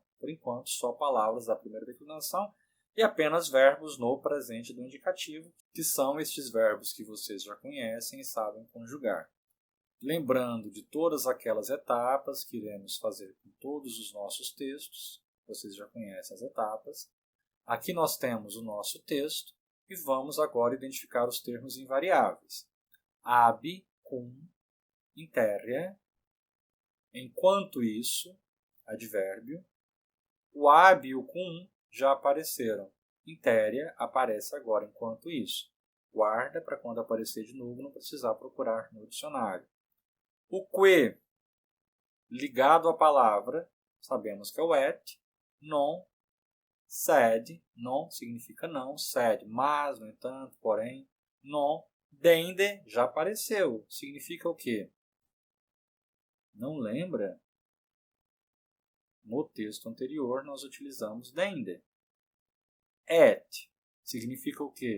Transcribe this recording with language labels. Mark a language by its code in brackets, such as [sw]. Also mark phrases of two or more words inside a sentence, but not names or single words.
[pt] Por enquanto, só palavras da primeira declinação e apenas verbos no presente do indicativo, que são estes verbos que vocês já conhecem e sabem conjugar. Lembrando de todas aquelas etapas que iremos fazer com todos os nossos textos, vocês já conhecem as etapas. Aqui nós temos o nosso texto e vamos agora identificar os termos invariáveis. [la] Ab, cum, interia, [pt] enquanto isso, advérbio. O ab e o cum já apareceram. Interia aparece agora enquanto isso. Guarda para quando aparecer de novo não precisar procurar no dicionário. O que, ligado à palavra, sabemos que é o et. Non, sed, non significa não, sed, mas, no entanto, porém, non, dende, já apareceu. Significa o quê? Não lembra? No texto anterior, nós utilizamos dende. Et significa o quê?